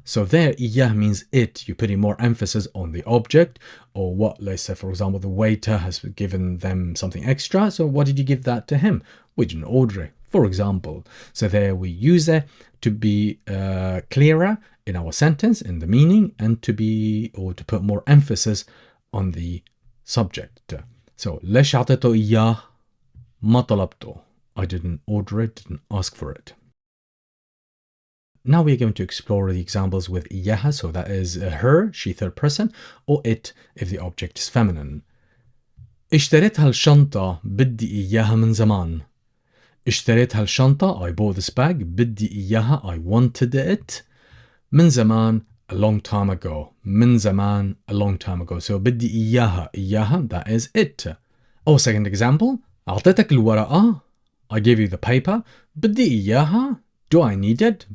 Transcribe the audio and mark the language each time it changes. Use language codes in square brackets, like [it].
[en] So there, إياه means it. You're putting more emphasis on the object or what, let's say, for example, the waiter has given them something extra. So what did you give that to him? We didn't order it, for example. So there we use it to be clearer in our sentence, in the meaning, and to put more emphasis on the subject. [ar] So ليش عطيته إياه؟ ما طلبته. [en] I didn't order it, didn't ask for it. Now we're going to explore the examples with إياها, so that is her, she third person, or it if the object is feminine. [ar] اشتريت هالشنطة بدي إياها من زمان. اشتريت هالشنطة, [en] I bought this bag. [ar] بدي إياها, [en] I wanted it. [ar] من زمان, [en] a long time ago. من زمان, a long time ago. So [ar] بدي إياها, [en] إياها, that is it. Or second example, أعطيتك الورقة. I gave you the paper. [ar] بدي إياها. [en] Do I need it?